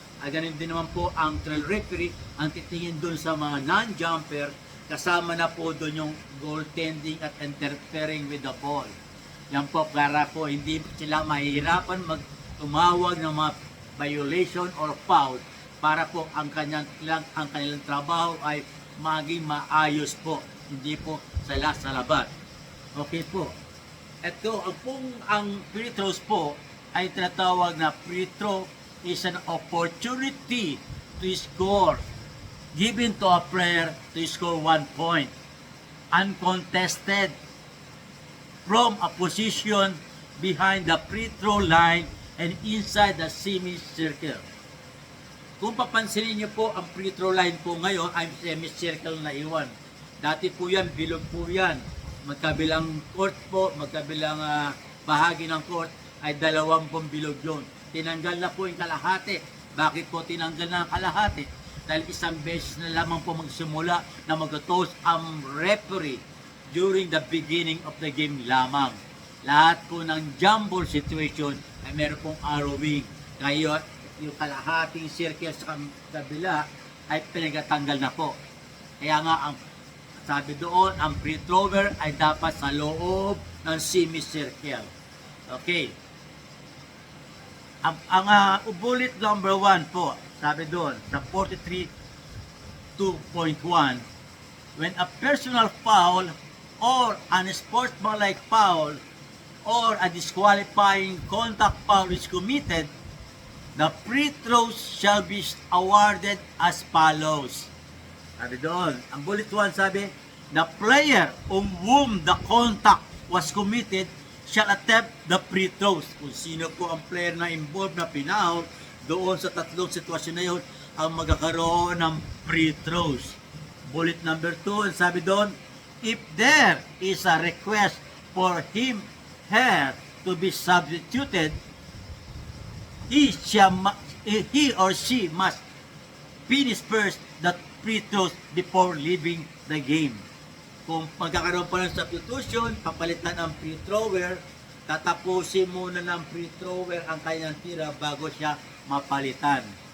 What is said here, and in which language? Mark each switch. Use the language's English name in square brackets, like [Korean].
[Filipino] Ay ganun din naman po ang trail referee ang titingin doon sa mga non-jumper, kasama na po doon yung goaltending at [English] interfering with the ball. [Filipino] Yan po para po hindi sila mahihirapan tumawag ng mga violation or foul, para po ang kanilang trabaho ay maging maayos po, hindi po sa labat. Okay po. Ito, ang free throws po ay tinatawag na [English] free throw is an opportunity to score given to a player to score 1 point uncontested from a position behind the free throw line and inside the semicircle. [Filipino] Kung papansinin niyo po, ang free throw line po ngayon ay semicircle na iwan. Dati po yan, bilog po yan. Magkabilang court po, magkabilang bahagi ng court ay 2 bilog yun. Tinanggal na po yung kalahati. Bakit po tinanggal na ang kalahati? Dahil isang beses na lamang po magsimula na mag-toss ang referee [English] during the beginning of the game [Filipino] lamang. Lahat po ng jumble situation ay meron pong arrowing. Kaya yung kalahating circle sa kabila ay pinagatanggal na po. Kaya nga ang sabi doon, ang free thrower ay dapat sa loob ng semicircle. Okay. Ang bullet number 1 po, sabi doon sa 43 2.1, [English] when a personal foul or unsportsmanlike foul or a disqualifying contact foul is committed, the free throws shall be awarded as follows. [Filipino] Sabi doon, ang bullet 1 sabi, [English] the player on whom the contact was committed shall attempt the free throws. [Filipino] Kung sino po ang player na involved na pinaul, doon sa tatlong sitwasyon na yun, ang magkakaroon ng free throws. [English] Bullet number 2, [Filipino] sabi doon, [English] if there is a request for her to be substituted, he or she must finish first the free throws before leaving the game. [Filipino] Kung magkakaroon pa ng substitution, papalitan ang free thrower, tatapusin muna ng free thrower ang kanyang tira bago siya mapalitan.